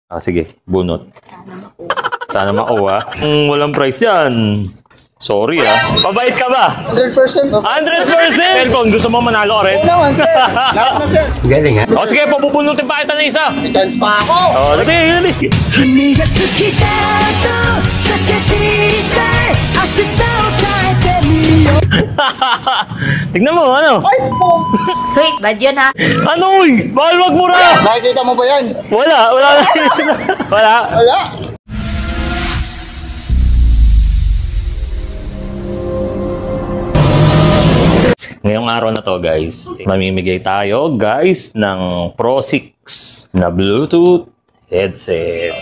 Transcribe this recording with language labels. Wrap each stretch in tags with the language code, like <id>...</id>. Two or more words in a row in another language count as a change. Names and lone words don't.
<tl>Sige, bunot. Sana makuha. Walang price yan. Sorry Pabait ka ba? 100%. 100%! Cellphone, gusto mo manalo ka rin? Oo naman, sir. Lahat na, sir. Galing ha? Sige, pabubunutin pa kita na isa. May chance pa ako. Dali.</tl> <ja>君が好きだと叫びたい明日を変えてみよう</ja> <tl>Tignan mo, ano? Ay, po. Hoy, bad yun ha. Ano, uy? Bawal wag mura! Nakikita mo ba yan? Wala. Wala. Wala. Ngayong araw na to, guys, mamimigay tayo, guys, ng Pro 6 na Bluetooth headset.</tl>